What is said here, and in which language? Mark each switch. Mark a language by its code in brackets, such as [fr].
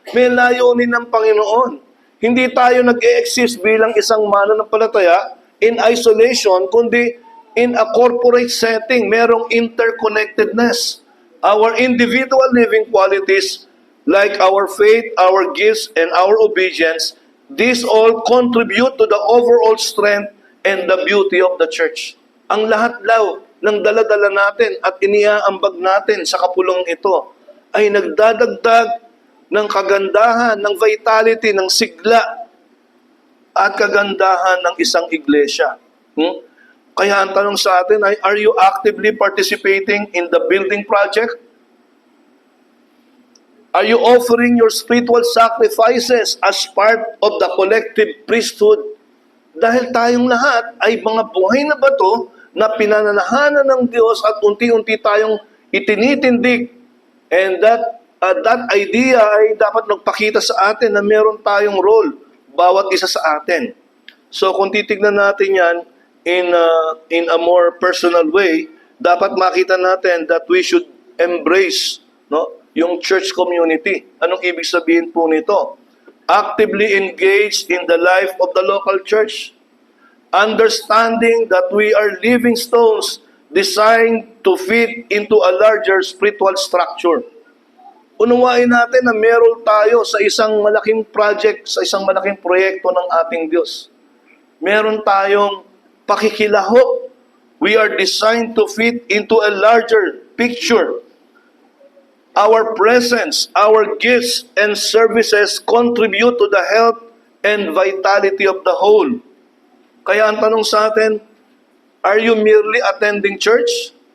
[tl] May layunin ng Panginoon. Hindi tayo nag-e-exist bilang isang mananampalataya [en] in isolation, [tl] kundi [en] in a corporate setting. [tl] Merong interconnectedness. [en] Our individual living qualities, like our faith, our gifts, and our obedience, these all contribute to the overall strength and the beauty of the church. [tl] Ang lahat daw ng dala-dala natin at iniaambag natin sa kapulong ito ay nagdadagdag ng kagandahan, ng vitality, ng sigla at kagandahan ng isang iglesia. Kaya ang tanong sa atin ay, [en] are you actively participating in the building project? Are you offering your spiritual sacrifices as part of the collective priesthood? [tl] Dahil tayong lahat ay mga buhay na bato na pinananahanan ng Diyos at unti-unti tayong itinitindig. [en] And that idea [tl] ay dapat magpakita sa atin na meron tayong role, bawat isa sa atin. [en] So [tl] kung titignan natin yan [en] in a more personal way, [tl] dapat makita natin [en] that we should embrace yung church community. [tl] Anong ibig sabihin po nito? [en] Actively engaged in the life of the local church. Understanding that we are living stones designed to fit into a larger spiritual structure. [tl] Unawain natin na meron tayo sa isang malaking project, sa isang malaking proyekto ng ating Diyos. Meron tayong pakikilahok. [en] We are designed to fit into a larger picture. Our presence, our gifts, and services contribute to the health and vitality of the whole. [tl] Kaya ang tanong sa atin, [en] are you merely attending church?